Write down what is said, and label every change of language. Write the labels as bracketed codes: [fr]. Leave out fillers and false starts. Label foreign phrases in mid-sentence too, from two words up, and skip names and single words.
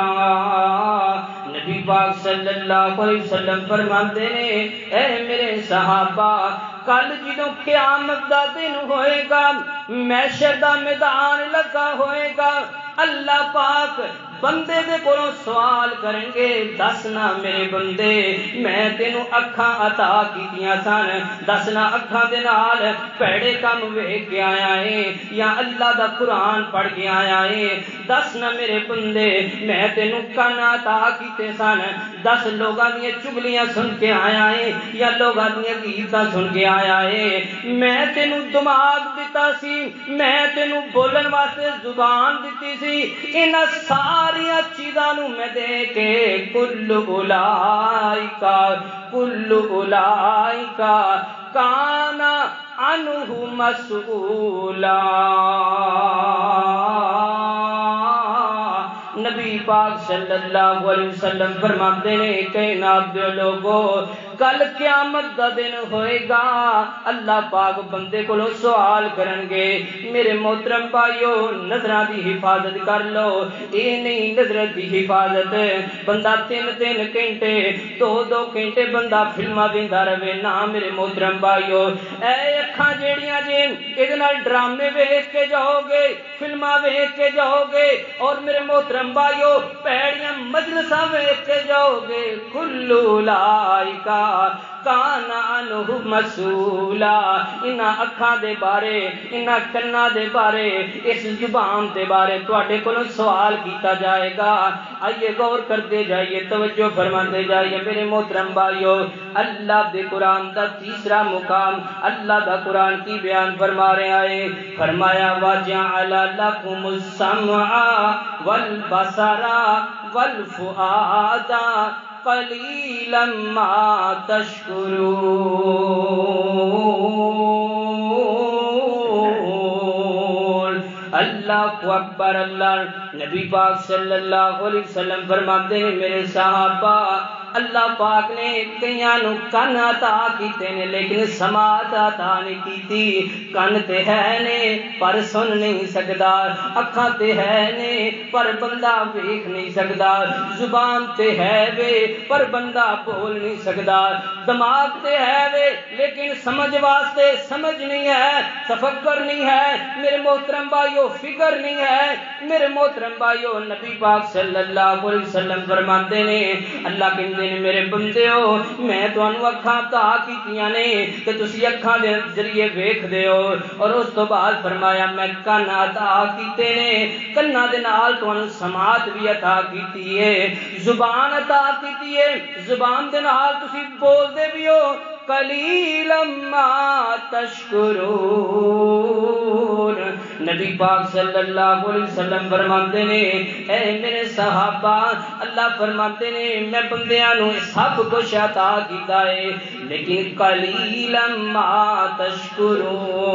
[pa] نبی پاک [ar] صلی اللہ علیہ وسلم [pa] فرماتے نے اے میرے صحابہ کل جدوں قیامت دا دن ہوئے گا، محشر دا میدان لگا ہوئے گا، اللہ پاک بندے دے کولوں سوال کریں گے دسنا میرے بندے میں تینوں اکھاں عطا کیتیاں سن، دسنا اکھاں دے نال پیڑے کم ویکھ کے آیا ہے یا اللہ دا قرآن پڑھ کے آیا ہے؟ دسنا میرے بندے میں تینوں کان عطا کیتے سن، دس لوگاں دیاں چگلیاں سن کے آیا ہے یا لوگاں دیاں غیبتاں سن کے آیا ہے؟ میں تینوں دماغ دتا سی، میں تینوں بولن واسطے زبان دتی سی، انہاں ساری چیزاں نو میں دے کے کل [ar] اولئک کان عنہ مسئولا۔ [pa] نبی پاک [ar] صلی اللہ علیہ وسلم [pa] فرماتے ہیں کائنات دے لوگو کل قیامت دا دن ہوئے گا، اللہ پاک بندے کو سوال کرن گے۔ میرے محترم بھائیو نظراں دی حفاظت کر لو، یہ نہیں نظر دی حفاظت بندہ 3 گھنٹے 2 گھنٹے بندہ فلماں ویندا رہے نا میرے محترم بھائیو۔ اے اکھاں جیڑیاں جے اے دے نال ڈرامے ویکھ کے جاؤ گے، فلماں ویکھ کے جاؤ گے، اور میرے محترم محترم بھائیو پیڑیاں مجلساں ویکھ کے جاؤ گے [ar] کلو لائکا کان عنہ مسئولا [pa] انہاں اکھاں دے بارے انہاں کناں دے بارے اس زبان دے بارے تواڈے کولوں سوال کیتا جائے گا. [ur] آئیے غور کرتے جائیے توجہ فرماتے جائیے میرے محترم بھائیو. [pa] اللہ دے قرآن دا تیسرا مقام اللہ دا قرآن کی بیان فرما رہے ہیں. [ar] فرمایا وَجَعَلَ لَكُمُ السَّمْعَ وَالْبَصَرَ وَالْفُؤَادَ قَلِيلًا مَا تَشْكُرُونَ. اللہ اکبر. [pa] اللہ نبی پاک [ar] صلی اللہ علیہ وسلم [pa] فرماتے ہیں میرے صحابہ اللہ پاک نے کئیاں نو کن عطا کیتے نے لیکن سماعت عطا نہیں کیتی. کن تے ہے نے پر سن نہیں سکدا, اکھاں تے ہے نے پر بندہ ویکھ نہیں سکدا, زبان تے ہے وے پر بندہ بول نہیں سکدا, دماغ تے ہے وے لیکن سمجھ واسطے سمجھ نہیں ہے, تفکر نہیں ہے میرے محترم بھائیو, فکر نہیں ہے میرے محترم بھائیو. نبی پاک [ar] صلی اللہ علیہ وسلم [pa] فرماتے نے اللہ کہندے نے میرے بندیو میں تانوں اکھاں عطا کیتیاں نے کہ تسی اکھاں دے ذریعے ویکھ دے ہو, اور اس تو بعد فرمایا میں کن عطا کیتے نے کناں دے نال تانوں سماعت بھی عطا کیتی ہے, زبان عطا کیتی ہے زبان دے نال تسی بول دے بھی ہو. [ar] قلیلا ما تشکرون. [pa] نبی پاک [ar] صلی اللہ علیہ وسلم [pa] فرماتے نے اے میرے صحابہ اللہ فرماتے نے میں بندیاں نو سب کچھ عطا کیتا ہے لیکن [ar] قلیلا ما تشکرون.